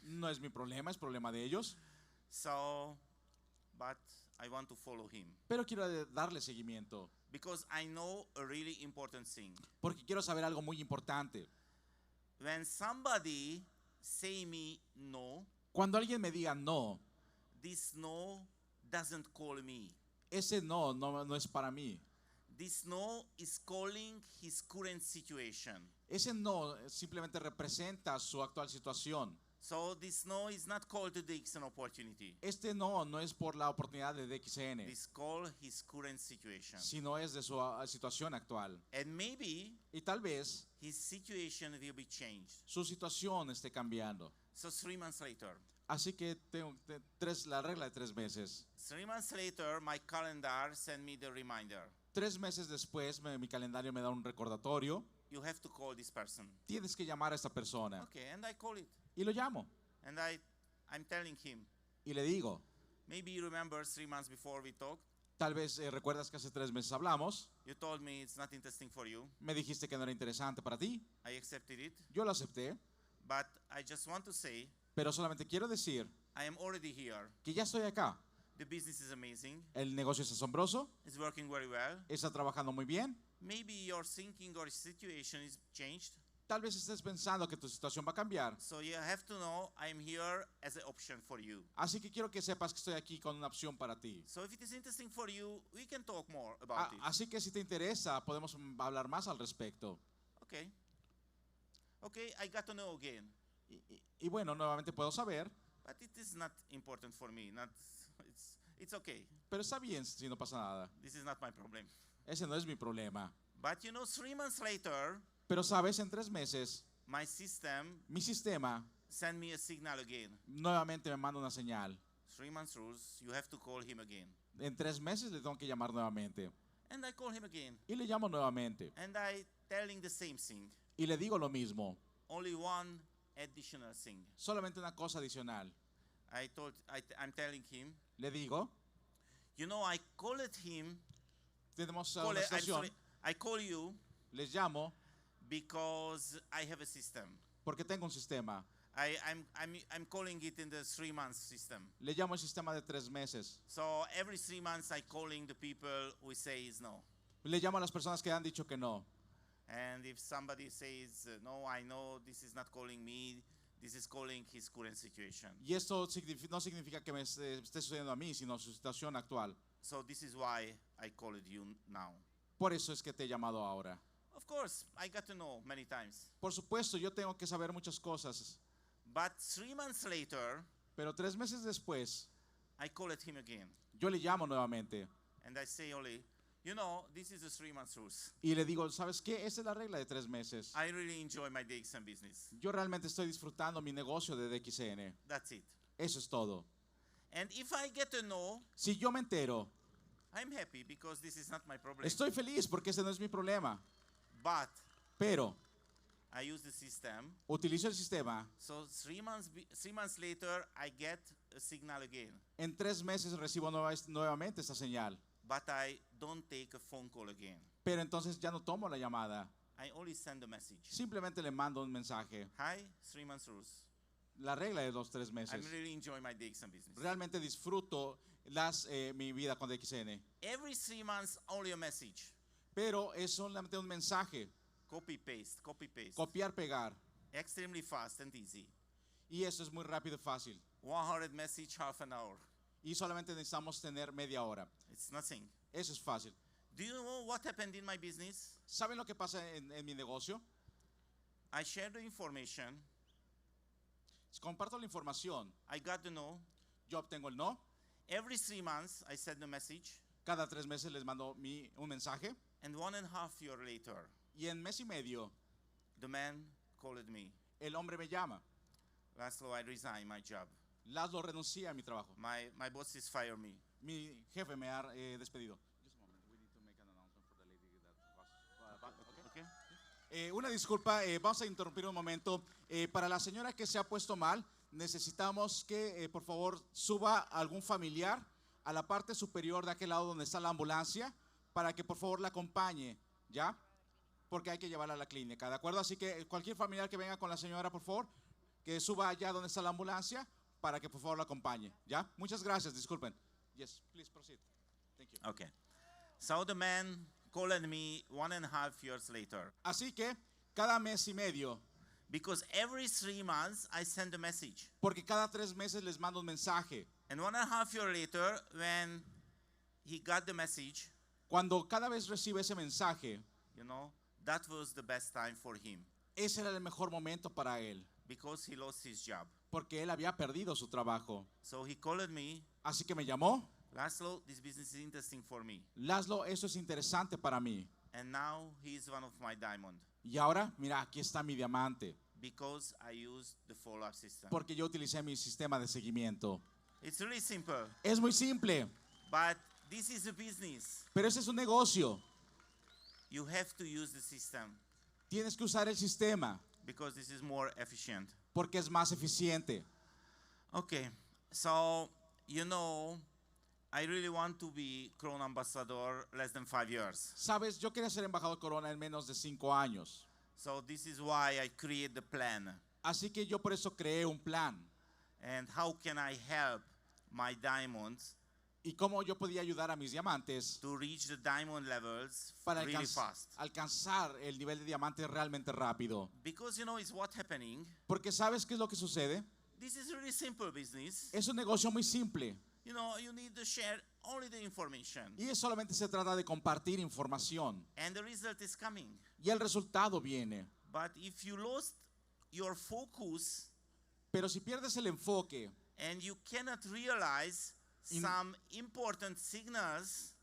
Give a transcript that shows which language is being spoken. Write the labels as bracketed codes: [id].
[es] No es mi problema, es problema de ellos. [en] So, but I want to follow him [es] Pero quiero darle seguimiento. [en] because I know a really important thing. [es] Porque quiero saber algo muy importante. [en] When somebody say me no, [es] Cuando alguien me diga no, [en] this no doesn't call me. [es] ese no es para mí. [en] This no is calling his current situation. [es] Ese no simplemente representa su actual situación. [en] So this no is not called to the DXN opportunity. [es] Este no es por la oportunidad de DXN, [en] This call his current situation. [es] sino es de su situación actual. [en] And maybe [es] Y tal vez [en] his situation will be changed. [es] su situación esté cambiando. [en] So 3 months later. [es] Así que tengo la regla de 3 meses. [en] 3 months later, my calendar sent me the reminder. [es] 3 meses después mi calendario me da un recordatorio. [en] You have to call this person. [es] Tienes que llamar a esta persona. [en] Okay, and I call it. [es] Y lo llamo. [en] And I'm telling him, [es] Y le digo, [en] maybe you remember 3 months before we talked, [es] tal vez recuerdas que hace 3 meses hablamos. [en] you told me it's not interesting for you. [es] Me dijiste que no era interesante para ti. [en] I accepted it. [es] Yo lo acepté. [en] But I just want to say, [es] Pero solamente quiero decir [en] I am already here. [es] que ya estoy acá. [en] The business is amazing. [es] El negocio es asombroso. [en] It's working very well. [es] Está trabajando muy bien. [en] Maybe your thinking or situation is changed. [es] Tal vez estés pensando que tu situación va a cambiar. [en] So you have to know I am here as an option for you. [es] Así que quiero que sepas que estoy aquí con una opción para ti. [en] So if it is interesting for you, we can talk more about it. [es] Así que si te interesa, podemos hablar más al respecto. [en] Okay. Okay, I got to know again. [es] Y bueno, nuevamente puedo saber, [en] But it is not important for me. It's okay. [es] pero está bien si no pasa nada. [en] This is not my problem. [es] Ese no es mi problema. [en] But you know, 3 months later, [es] Pero sabes, en 3 meses, [en] my system [es] mi sistema [en] sent me a signal again. [es] nuevamente me manda una señal. [en] 3 months rules, you have to call him again. [es] En 3 meses le tengo que llamar nuevamente. [en] And I call him again. [es] Y le llamo nuevamente. [en] And I telling the same thing. [es] Y le digo lo mismo. [en] Only one additional thing. [es] Solamente una cosa adicional. [en] I'm telling him, [es] Le digo, [en] you know, I called him, [es] tenemos [en] call [es] una [en] I'm [es] estación, [en] sorry, I call you [es] les llamo [en] because I have a system. [es] porque tengo un sistema. [en] I'm calling it in the 3 months system. [es] Le llamo el sistema de 3 meses. [en] So every 3 months I calling the people who says no. [es] Le llamo a las personas que han dicho que no. [en] And if somebody says, no, I know this is not calling me, this is calling his current situation. [es] Y esto no significa que me esté sucediendo a mí, sino su situación actual. [en] So this is why I called you now. [es] Por eso es que te he llamado ahora. [en] Of course, I got to know many times. [es] Por supuesto, yo tengo que saber muchas cosas. [en] But 3 months later, [es] Pero 3 meses después, [en] I called him again. [es] yo le llamo nuevamente. [en] And I say only, you know, this is the 3 months rules. [es] Y le digo, ¿sabes qué? Esa es la regla de 3 meses. [en] I really enjoy my DXN business. [es] Yo realmente estoy disfrutando mi negocio de DXN. [en] That's it. [es] Eso es todo. [en] And if I get to know, [es] Si yo me entero, [en] I'm happy because this is not my problem. [es] estoy feliz porque ese no es mi problema. [en] But [es] Pero [en] I use the system. [es] utilizo el sistema. [en] So 3 months later, I get a signal again. [es] En 3 meses recibo nuevamente esta señal. [en] But I don't take a phone call again. [es] Pero entonces ya no tomo la llamada. [en] I only send a message. [es] Simplemente le mando un mensaje. [en] Hi, 3 months rules. [es] La regla de los 3 meses. [en] I'm really enjoying my DXN business. [es] Realmente disfruto mi vida con DXN. [en] Every 3 months, only a message. [es] Pero es solamente un mensaje. [en] Copy, paste, copy, paste. [es] Copiar, pegar. [en] Extremely fast and easy. [es] Y eso es muy rápido y fácil. [en] 100 message, half an hour. [es] y solamente necesitamos tener media hora. [en] It's nothing. [es] Eso es fácil. [en] Do you know what happened in my business? [es] ¿Saben lo que pasa en mi negocio? [en] I shared the information. [es] Comparto la información. [en] I got the no. [es] Yo obtengo el no. [en] Every 3 months, I send a message. [es] Cada 3 meses les mando un mensaje. [en] And 1.5 years later, [es] Y en mes y medio, [en] the man called me. [es] el hombre me llama. [en] Laszlo, I resign my job. [es] Laszlo, renuncia a mi trabajo. [en] My bosses fire me. [es] Mi jefe me ha despedido. [en] Okay? [es] Una disculpa, vamos a interrumpir un momento. Para la señora que se ha puesto mal, necesitamos que por favor suba algún familiar a la parte superior de aquel lado donde está la ambulancia para que por favor la acompañe, ¿ya? Porque hay que llevarla a la clínica, ¿de acuerdo? Así que cualquier familiar que venga con la señora, por favor, que suba allá donde está la ambulancia para que por favor la acompañe, ¿ya? Muchas gracias, disculpen. [en] Yes, please proceed. Thank you. Okay. So the man called me 1.5 years later. [es] Así que cada mes y medio, [en] Because every 3 months, I send a message. [es] porque cada 3 meses les mando un mensaje. [en] And 1.5 years later, when he got the message, [es] Cuando cada vez recibe ese mensaje, [en] you know, that was the best time for him. [es] ese era el mejor momento para él, [en] Because he lost his job. [es] porque él había perdido su trabajo. [en] So he called me, [es] Así que me llamó. [en] Laszlo, this business is interesting for me. [es] Laszlo, eso es interesante para mí. [en] And now he is one of my diamond. [es] Y ahora, mira, aquí está mi diamante, [en] Because I used the follow-up system. [es] porque yo utilicé mi sistema de seguimiento. [en] It's really simple. [es] Es muy simple, [en] But this is a business. [es] pero ese es un negocio. [en] You have to use the system. [es] Tienes que usar el sistema, [en] Because this is more efficient. [es] porque es más eficiente. [en] Okay. So, you know, I really want to be Crown Ambassador less than 5 years. [es] Sabes, yo quería ser embajador Corona en menos de 5 años. [en] So this is why I create the plan. [es] Así que yo por eso creé un plan. [en] And how can I help my diamonds [es] Y cómo yo podía ayudar a mis diamantes [en] to reach the diamond levels [es] para [en] really fast? [es] alcanzar el nivel de diamante realmente rápido. [en] Because you know it's what happening. [es] Porque ¿sabes qué es lo que sucede? [en] This is really simple business. [es] Es un negocio muy simple. [en] You know, you need to share only the information. [es] Y solamente se trata de compartir información. [en] And the result is coming. [es] Y el resultado viene. [en] But if you lost your focus [es] Pero si pierdes el enfoque [en] and you cannot realize some important signals,